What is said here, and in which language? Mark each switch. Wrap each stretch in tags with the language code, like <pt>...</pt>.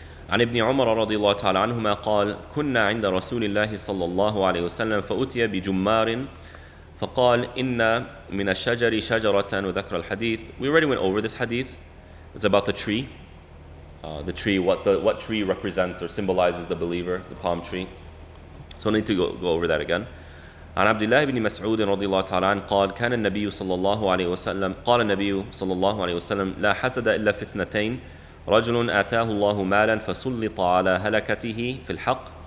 <ar>عن ابن عمر رضي الله تعالى عنهما قال كنا عند رسول الله صلى الله عليه وسلم فأتي بجمار فقال إن من الشجر شجرة وذكر الحديث.</ar> <en>We already went over this hadith. It's about the tree. What tree represents or symbolizes the believer, the palm tree. So I need to go over that again.</en> <ar>عن عبد الله بن مسعود رضي الله تعالى عنه قال كان النبي صلى الله عليه وسلم قال النبي صلى الله عليه وسلم لا حسد إلا في اثنتين رجل آتاه الله مالا فسلط على هلكته في الحق</ar>